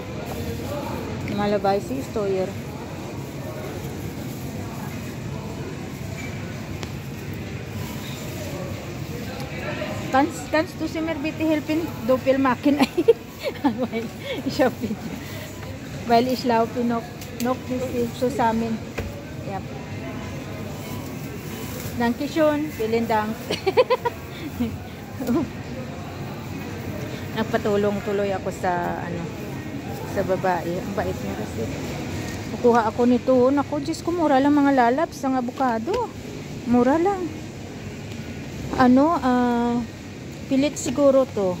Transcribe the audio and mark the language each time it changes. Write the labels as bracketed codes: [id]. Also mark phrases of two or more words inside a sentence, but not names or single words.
[de] Normalerweise ist teuer. Kannst du sie mir bitte helfen? Doppel machen. Weil ich laufe noch nicht zusammen. Yep. Dankeschön. Vielen Dank. [tl] Nagpatulong tuloy ako sa ano, sa babae. Ang bait niya kasi. Kukuha ako nito. Naku, Diyos ko, mura lang mga lalabs ang avocado. Mura lang. Ano, pilit siguro to.